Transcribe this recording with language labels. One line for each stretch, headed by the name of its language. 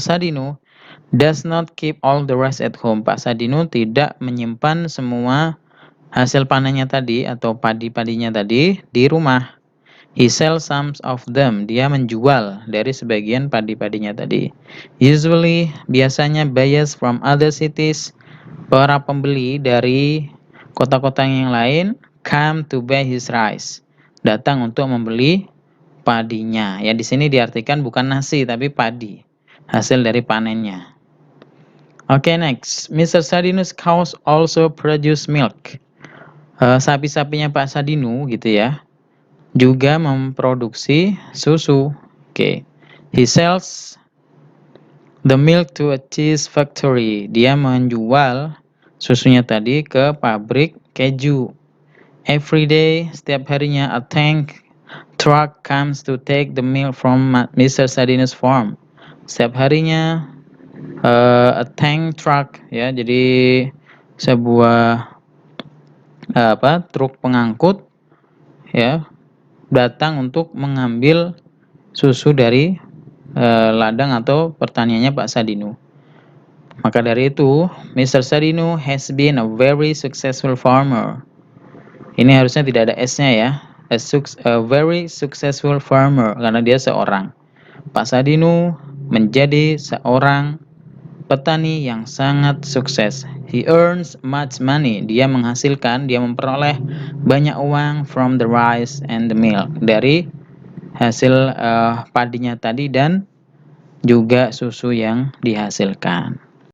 English: Sadinu does not keep all the rest at home.
Indonesian: Pak Sadinu tidak menyimpan semua hasil panennya tadi atau padi-padinya tadi di rumah.
English: He sells some of them.
Indonesian: Dia menjual dari sebagian padi-padinya tadi.
English: Usually, biasanya buyers from other cities,
Indonesian: para pembeli dari kota-kota yang lain,
English: come to buy his rice.
Indonesian: Datang untuk membeli padinya. Ya, di sini diartikan bukan nasi tapi padi. Hasil dari panennya.
English: Okay, next.
Indonesian: Mr.
English: Sadinus cows also produce milk.
Indonesian: Sapi-sapinya Pak Sadinu gitu ya, juga memproduksi susu.
English: Okay. He sells the milk to a cheese factory.
Indonesian: Dia menjual susunya tadi ke pabrik keju.
English: Every day,
Indonesian: setiap harinya,
English: a tank truck comes to take the milk from Mr. Sadinus farm.
Indonesian: Setiap harinya
English: a tank truck
Indonesian: ya, jadi sebuah truk pengangkut ya, datang untuk mengambil susu dari ladang atau pertaniannya Pak Sadinu. Maka dari itu, Mr.
English: Sadinu has been a very successful farmer.
Indonesian: Ini harusnya tidak ada S-nya ya.
English: A very successful farmer,
Indonesian: karena dia seorang. Pak Sadinu menjadi seorang petani yang sangat sukses.
English: He earns much money.
Indonesian: Dia memperoleh banyak uang
English: from the rice and the milk,
Indonesian: dari hasil padinya tadi dan juga susu yang dihasilkan.